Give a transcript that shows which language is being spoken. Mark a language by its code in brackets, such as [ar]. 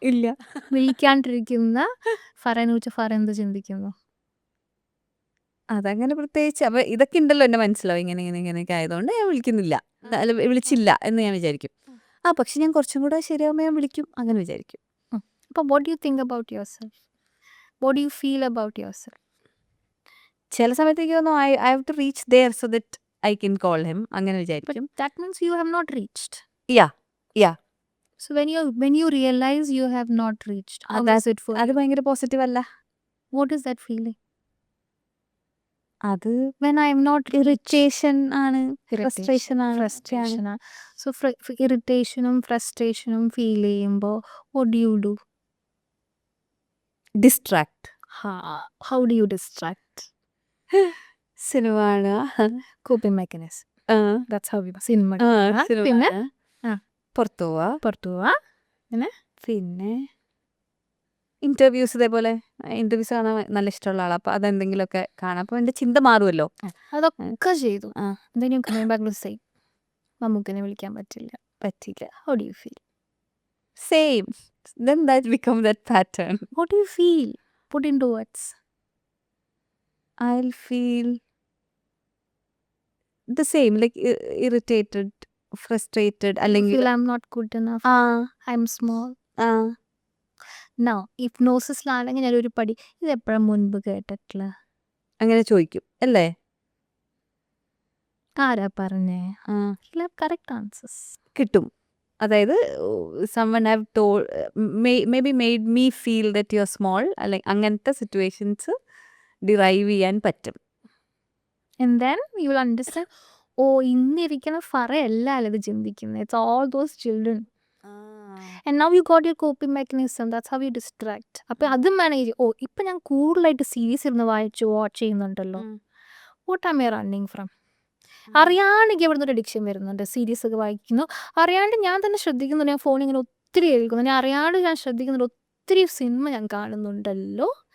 [ml] ഇല്ല. വിളിക്കാണ്ടിരിക്കുന്ന ഫറേനെ കുറിച്ച് ഫറ എന്ത് ചിന്തിക്കുന്നു? അതങ്ങനെ പ്രത്യേകിച്ച് അപ്പൊ ഇതൊക്കെ ഉണ്ടല്ലോ എന്റെ മനസ്സിലാവും, ഇങ്ങനെയൊക്കെ ആയതുകൊണ്ട് ഞാൻ വിളിക്കുന്നില്ല, അല്ല വിളിച്ചില്ല എന്ന് ഞാൻ വിചാരിക്കും. പക്ഷെ ഞാൻ കുറച്ചും കൂടെ ശരിയാകുമ്പോൾ ഞാൻ വിളിക്കും, അങ്ങനെ വിചാരിക്കും. [en] അപ്പോൾ what do you think about yourself? What do you feel about yourself? [ml] ചില സമയത്തേക്ക് തോന്നും [en] I have to reach there so that I can call him, [ml] അങ്ങനെ [en] But [ml] വിചാരിക്കും. [en] that means you have not reached. Yeah. So when you realize you have not reached, how is it for [ml] അത് [en] you? [ml] ഭയങ്കര positive അല്ല. [en] What is that feeling? [ml] അത് [en] When I am not reached. [ml] Irritation ആണ്, [en] Irritation, [ml] frustration ആണ്. [en] So [ml] ഇറിറ്റേഷനും ഫ്രസ്ട്രേഷനും feel ചെയ്യുമ്പോൾ [en] what do you do? Distract. How do you distract? [ml] Cinema കാണുക. [en] Coping mechanism. That's how we cinema [ml] cinema പിന്നെ പുറത്തു പോവാ. പിന്നെ interviews, ഇതേപോലെ ഇന്റർവ്യൂസ് കാണാൻ നല്ല ഇഷ്ടമുള്ള ആളാണ്. അപ്പോൾ അതെന്തെങ്കിലുമൊക്കെ കാണാം, അപ്പോൾ എൻ്റെ ചിന്ത മാറുമല്ലോ. അതൊക്കെ ചെയ്തു. [en] Then you coming back to say [ml] മമ്മൂക്കനെ വിളിക്കാൻ പറ്റില്ല. [en] How do you feel? Same. Then that become that pattern. What do you feel? Put into words. I'll feel the same, like irritated, frustrated. You [ml] അല്ലെങ്കിൽ [en] feel I'm not good enough. I'm small. [ml] Now, hypnosisലാണെങ്കിൽ ഞാനൊരു പടി ഇത് എപ്പോഴും മുൻപ് കേട്ടിട്ടില്ല, അങ്ങനെ ചോദിക്കും അല്ലേ? ആരാ പറഞ്ഞേ? കറക്റ്റ് ആൻസേഴ്സ് കിട്ടും. [en] അതായത് someone have told, maybe made me feel that you're small, [ml] അല്ലെങ്കിൽ അങ്ങനത്തെ സിറ്റുവേഷൻസ് ഡിറൈവ് ചെയ്യാൻ പറ്റും. [en] And then you will understand, [ml] ഇന്നിരിക്കുന്ന ഫറയല്ല ഇത് ചിന്തിക്കുന്നത്. [en] It's all those children. And now you got your coping mechanism. That's how you distract. [ml] അപ്പോൾ അതും manage ഇപ്പം ഞാൻ കൂടുതലായിട്ട് സീരീസ് ഇരുന്ന് വാച്ച് ചെയ്യുന്നുണ്ടല്ലോ. [en] What am I running from? [ml] അറിയാണ്ട് എനിക്ക് എവിടെ നിന്നൊരു അഡിക്ഷൻ വരുന്നുണ്ട്. സീരീസ് ഒക്കെ വായിക്കുന്നു, അറിയാണ്ട് ഞാൻ തന്നെ ശ്രദ്ധിക്കുന്നുണ്ട്. ഞാൻ ഫോൺ ഇങ്ങനെ ഒത്തിരി കേൾക്കുന്നു, ഞാൻ അറിയാണ്ട് ഞാൻ ശ്രദ്ധിക്കുന്നുണ്ട്, ഒത്തിരി സിനിമ ഞാൻ കാണുന്നുണ്ടല്ലോ.